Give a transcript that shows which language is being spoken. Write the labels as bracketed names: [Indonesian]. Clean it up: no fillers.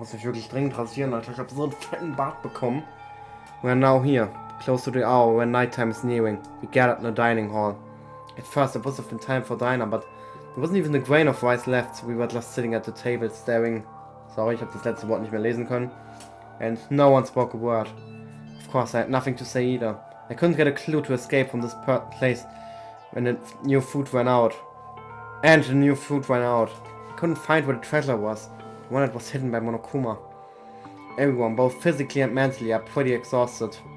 [German] muss mich wirklich dringend rasieren, Alter. Ich habe so einen fetten Bart bekommen. [English] We are now here, close to the hour when nighttime is nearing. We gathered in the dining hall. At first it was often time for dinner, but there wasn't even a grain of rice left, so we were just sitting at the table staring. [German] Sorry, ich habe das letzte Wort nicht mehr lesen können. [English] And no one spoke a word. Of course, I had nothing to say either. I couldn't get a clue to escape from this place when the new food ran out. I couldn't find where the treasure was. The one that was hidden by Monokuma. Everyone, both physically and mentally, are pretty exhausted.